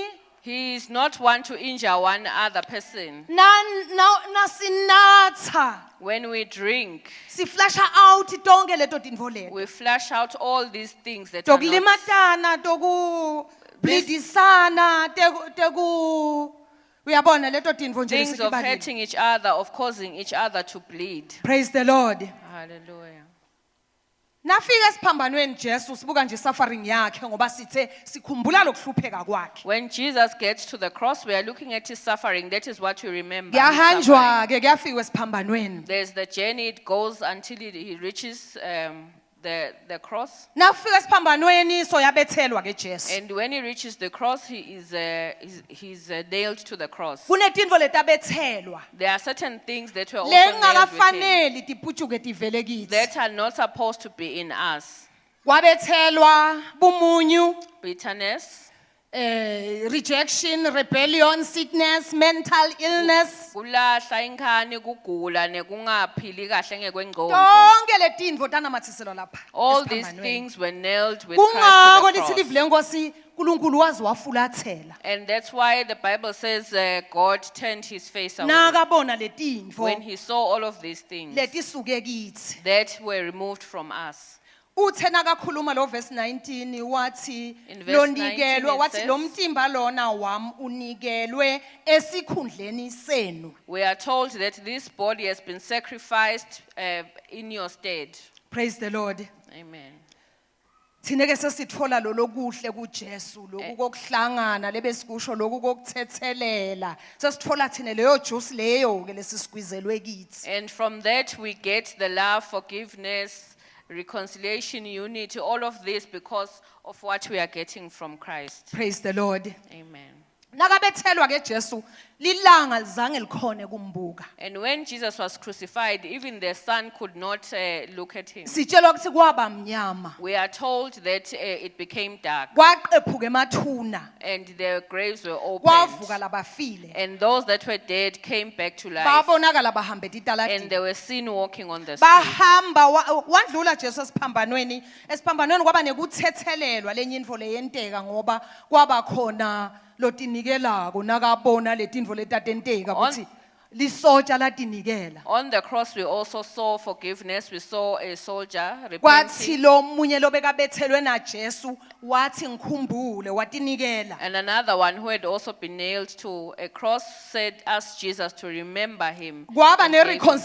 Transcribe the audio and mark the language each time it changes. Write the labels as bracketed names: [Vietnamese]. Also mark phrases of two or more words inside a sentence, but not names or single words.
[English] He is not one to injure one other person. [Swati] nasinatha [English] When we drink, [Swati] siflasha out tonke leto tintfo leto [English] we flash out all these things that are not, [Swati] tokulimatana tokublidisana teku uyabona leto tintfo nje [English] things of [Swati] lesitibalile. [English] hurting each other, of causing each other to bleed. Praise the Lord. Hallelujah. [Swati] Nafika esiphambanweni Jesu sibuka nje suffering yakhe ngoba sithe sikhumbula lokuhlupheka kwakhe [English] When Jesus gets to the cross, we are looking at his suffering. That is what we remember. His suffering. [Swati] kuyahanjwa ke kuyafika esiphambanweni [English] There's the journey, it goes until he reaches the cross. [Swati] nafika esiphambanweni so yabethelwa ke Jesu [English] And when he reaches the cross, he's nailed to the cross. [Swati] kunetintfo letabethelwa [English] There are certain things that were also nailed with him [Swati] lengakafaneli tiputshuke tivele kitsi [English] that are not supposed to be in us. [Swati] kwabethelwa bumunyu [English] Bitterness, rejection rebellion sickness mental illness [Swati] kulahla inkhani, kugula, nekungaphili kahle ngekwengqondo. tonke letintfo tanamathiselwa lapha [English] All these [Swati] esiphambanweni. [English] things were nailed with Christ [Swati] kungako [English] to [Swati] lithi [English] the [Swati] livi [English] cross. [Swati] lenkosi uNkulunkulu wazi wafulathela [English] And that's why the Bible says God turned his face away [Swati] nakabona letintfo [English] when he saw all of these things [Swati] letisuke kithi [English] that were removed from us. [Swati] uthe nakakhuluma lo verse 19 wathi [English] In verse [Swati] lonikelwe [English] 19 it [Swati] wathi [English] says- [Swati] lo mtimba lona wami unikelwe esikhundleni senu. [English] We are told that this body has been sacrificed in your stead. Praise the Lord. Amen. [Swati] Thine ke sesithola lo lokuhle kuJesu lokhu kokuhlangana lebesikusho lokhu kokuthethelela sesithola thine leyo juice leyo ke lesisqueezelwe kithi. [English] And from that we get the love, forgiveness, reconciliation, unity, all of this because of what we are getting from Christ. Praise the Lord. Amen. [Swati] nakabethelwa ke Jesu lilanga lizange likhone kumbuka. [English] And when Jesus was crucified, even the sun could not look at him. [Swati] Sitshelwa ukuthi kwaba mnyama. [English] We are told that it became dark [Swati] Kwaqephuka emathuna. [English] and the graves were [Swati] Kwavuka [English] opened. [Swati] labafile. [English] And those that were dead came back to life. [Swati] Babonakala bahamba [English] And [Swati] italadini. [English] they were seen walking on the street. [Swati] Bahamba wandlula Jesu esiphambanweni kwaba nekuthethelelwa lenyinfo leyenteka ngoba kwaba khona lotinikelako nakabona letinfo letatenteka ukuthi lisotsha latinikela. [English] On the cross, we also saw forgiveness. We saw a soldier [Swati] Kwathi [English] repenting. [Swati] lo munye lobekabethelwe na Jesu wathi ngikhumbule watinikela. [English] And another one who had also been nailed to a cross said, asked Jesus to remember him. [Swati] Kwaba [English] and [Swati] ne [English] gave himself up.